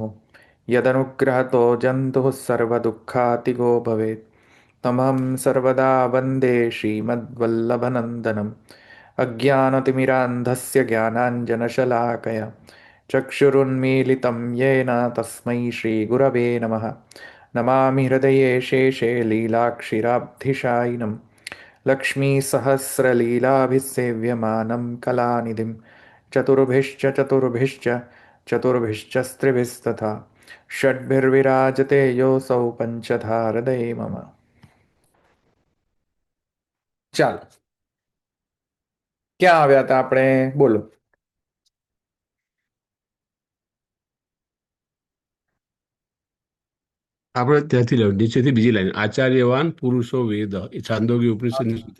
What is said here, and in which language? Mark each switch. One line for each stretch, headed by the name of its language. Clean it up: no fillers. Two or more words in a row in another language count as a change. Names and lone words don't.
Sanskrit: यदनुग्रहतो जन्तुः सर्वदुःखातिगो भवेत् तमहं सर्वदा वन्दे श्रीमद्वल्लभनन्दनम् अज्ञानतिमिरान्धस्य ज्ञानाञ्जनशलाकया चक्षुरुन्मीलितं येन तस्मै श्रीगुरवे नमः नमामि हृदये शेषे लीलाक्षिराब्धिशायिनं लक्ष्मीसहस्रलीलाभिसेव्यमानं कलानिधिं चतुर्भिश्च चतुर्भिश्च स्त्रिभिस्तथा षड्भिर्विराजते योऽसौ पञ्चधा हृदये मम।
Gujarati: ચાલો, ક્યાં આવ્યા હતા આપણે? બોલો. આપણે ત્યાંથી લેવું નીચેથી બીજી લાઈન
Sanskrit: आचार्यवान पुरुषो वेद
Gujarati: એ છાંદોગ્ય ઉપનિષદની સ્તુતિ.